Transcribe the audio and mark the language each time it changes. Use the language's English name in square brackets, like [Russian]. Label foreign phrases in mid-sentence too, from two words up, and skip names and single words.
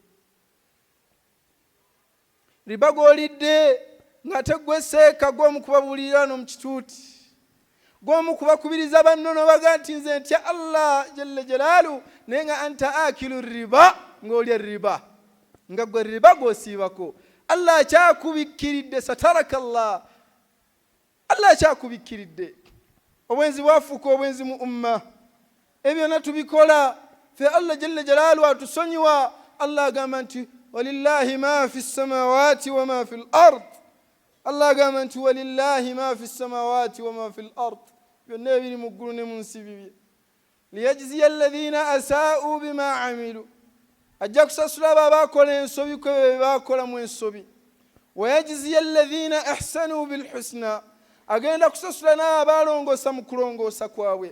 [Ganda] Riba gw'olidde nga tegweseeka gw'omu kubabuulira no mu kituuti, gw'omu kubakubiriza banno nobaga nti nze ntya [Arabic] الله جل جلاله [Ganda] naye nga [Arabic] أنت آكل الربا, [Ganda] ng'olya riba, nga gwe riba gw'osiibako. Allah akyakubikiridde, [Arabic] سترك الله, [Ganda] Allah akyakubikiridde. Obwenzi bwafuuka obwenzi mu umma, ebyo byonna tubikola fe [Arabic] الله جل جلاله [Ganda] atusonyiwa. [Arabic] Allah [Ganda] agamba nti [Arabic] ولله ما في السماوات وما في الأرض. Allah [Ganda] agamba nti [Arabic] ولله ما في السماوات وما في الأرض, [Ganda] byonna ebiri mu ggulu ne mu nsi bibye. [Arabic] ليجزي الذين أساءوا بما عملوا, [Ganda] ajja kusasula abo abaakola ensobi ku ebyo bye baakola mu ensobi. [Arabic] ويجزي الذين أحسنوا بالحسنى, [Ganda] agenda kusasula n'abo abaalongoosa mu kulongoosa kwabwe.